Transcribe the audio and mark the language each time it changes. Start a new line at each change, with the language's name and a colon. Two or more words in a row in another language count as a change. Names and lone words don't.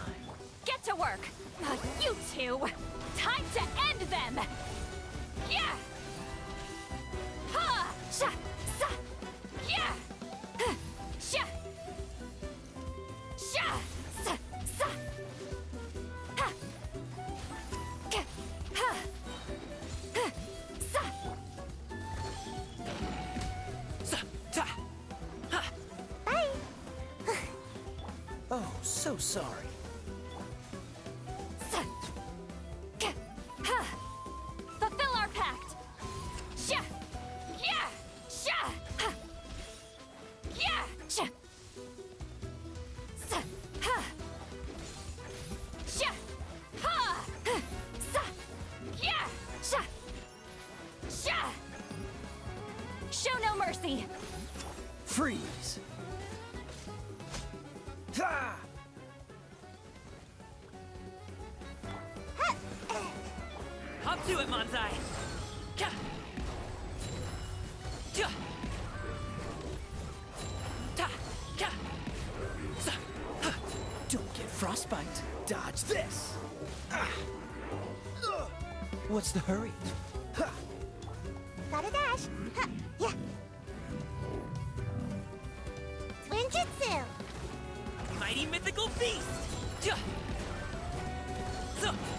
English: Get to work! You two! Time to end them! Yeah! Ha! Sha! Sa! Yeah! Huh. Sha! Sha! Sa! Sa! Ha! Ka! Ha! Huh. Sa! Sa! Ta! Ha! Bye! Oh, so sorry. Sa! Ka! Ha! Fulfill our pact! Sha! Yeah! Sha! Ha! Yeah! Sha! Sa! Ha! Sha! Ha! Huh. Sa! Yeah! Sha! Sha! Show no mercy! Freeze! Ha! Hop to it, Manzai! Ka! Ja! Ta! Ka! Sa! Ha! Don't get frostbite. Dodge this. Ah! Ugh. What's the hurry? Ha! Gotta dash! Ha! Yeah! Ninjutsu! Mighty mythical beast! Ja! Zo!